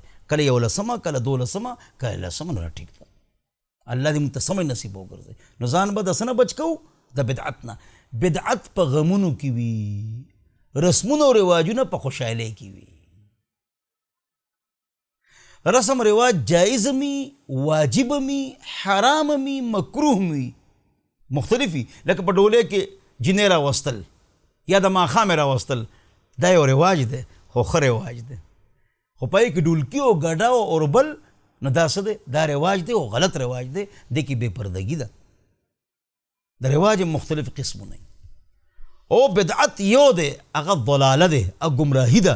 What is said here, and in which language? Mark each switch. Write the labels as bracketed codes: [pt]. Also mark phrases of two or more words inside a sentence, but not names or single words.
[ps] کله 11مه، کله 12مه، کله 10مه، نو ټیک ده. الله دې موږ ته سمج نصیب وګرځي. نو ځان به داسې نه بچ کوو د بدعت نه. بدعت په غمونو کې وي، رسمونه او رواجونه په خوشحالۍ کې وي. رسم رواج جایز می، واجب می، حرام می، مکروه می، مختلف وي. لکه په ډولۍ کې جینۍ راوستل یا د ماښامې راوستل، دا یو رواج دی، خو ښه رواج دی. خو په یې کې ډولکي او ګډا او اوربل، نو دا څه دی؟ دا رواج دی او غلط رواج دی. دې کې بې پردګي ده. د رواج مختلف قسمونه او بدعت یو دی، هغه ضلاله دی او ګمراهي ده.